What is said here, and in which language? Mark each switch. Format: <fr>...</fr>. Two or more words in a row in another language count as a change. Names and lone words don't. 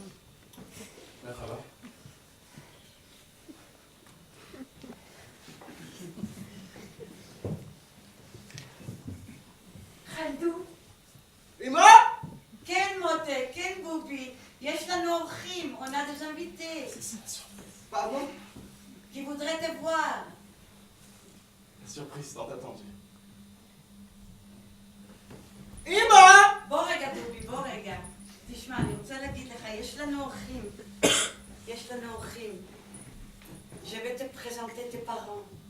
<ar>Merhaba. Khaldoun.</ar> <he>כן, מותק, כן, בובי. יש לנו אורחים,</he> <fr>on a des invités. C'est ça, la surprise. Pardon? Qui voudraient te voir. La surprise tant attendue.</fr> <he>בוא רגע, בובי, בוא רגע. תשמע, אני רוצה להגיד לך, יש לנו אורחים. יש לנו אורחים.</he> <fr>Je vais te présenter tes parents.</fr>